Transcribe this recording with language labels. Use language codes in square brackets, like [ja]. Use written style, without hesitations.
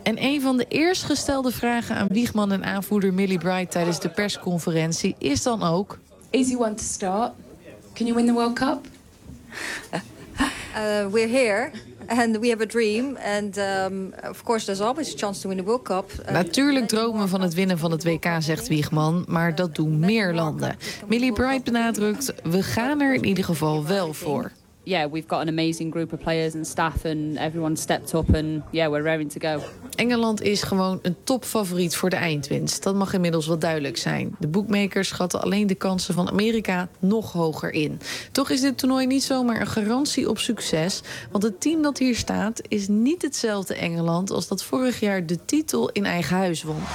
[nl] En een van de eerst gestelde vragen aan Wiegman en aanvoerder Millie Bright tijdens de persconferentie is dan ook: [en] Easy one to start. Can you win the World Cup? We're here. En we have a dream. And of course, there's always a chance to win the World Cup. [nl] Natuurlijk dromen van het winnen van het WK, zegt Wiegman. Maar dat doen meer landen. Millie Bright benadrukt: we gaan er in ieder geval wel voor. [en] Yeah, we've got an amazing group of players and staff and everyone stepped up and yeah, we're raring to go. [nl] Engeland is gewoon een topfavoriet voor de eindwinst. Dat mag inmiddels wel duidelijk zijn. De bookmakers schatten alleen de kansen van Amerika nog hoger in. Toch is dit toernooi niet zomaar een garantie op succes, want het team dat hier staat is niet hetzelfde Engeland als dat vorig jaar de titel in eigen huis won.